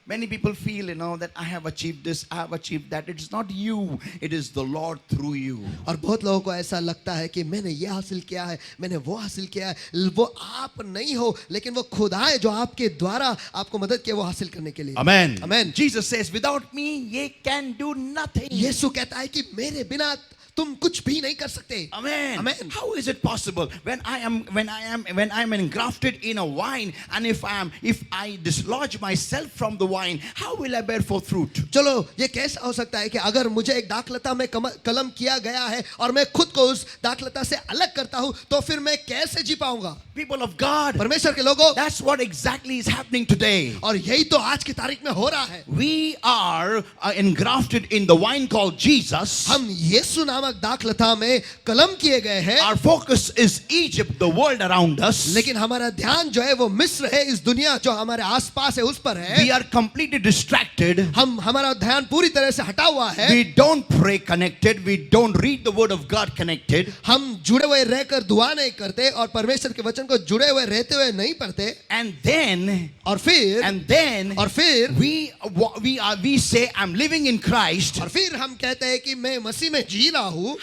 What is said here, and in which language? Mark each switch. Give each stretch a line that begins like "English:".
English: Many people feel, that I have achieved this, I have achieved that. It is not you, it is the Lord through you.
Hindi: और बहुत लोगों को ऐसा लगता है कि मैंने ये हासिल किया है, मैंने वो हासिल किया है। वो आप नहीं हो, लेकिन वो खुदा है जो आपके द्वारा आपको मदद किया वो हासिल करने के लिए।
English: Amen. Amen. Jesus says, without me, ye can do nothing.
Hindi: यीशु कहता है कि मेरे बिना तुम कुछ भी नहीं कर सकते।
English: Amen. Amen. How is it possible when I am engrafted in a vine, and if I dislodge myself from the vine, how will I bear forth fruit?
Hindi: चलो, ये कैसा हो सकता है कि अगर मुझे एक दाखलता में कलम किया गया है और मैं खुद को उस दाखलता से अलग करता हूं, तो फिर मैं कैसे जी पाऊंगा?
English: People of God,
Hindi: परमेश्वर के लोगों,
English: that's what exactly is happening today.
Hindi: और यही तो आज की तारीख में हो रहा है।
English: We are engrafted in the vine called Jesus.
Hindi: हम यीशु नामक दाखलता में कलम किए गए हैं।
English: Our focus is Egypt, the world around us.
Hindi: लेकिन हमारा ध्यान जो है वो मिस्र है, इस दुनिया जो हमारे आसपास है उस पर है।
English: We are completely distracted.
Hindi: हमारा ध्यान पूरी तरह से हटा हुआ है।
English: We don't pray connected. We don't read the word of God connected.
Hindi: हम जुड़े हुए रहकर दुआ नहीं करते और परमेश्वर के वचन को जुड़े हुए रहते हुए नहीं पढ़ते।
English: And then
Hindi: और फिर
English: we say I'm living in Christ.
Hindi: और फिर हम कहते हैं कि मैं मसीह में जी रहा हूँ।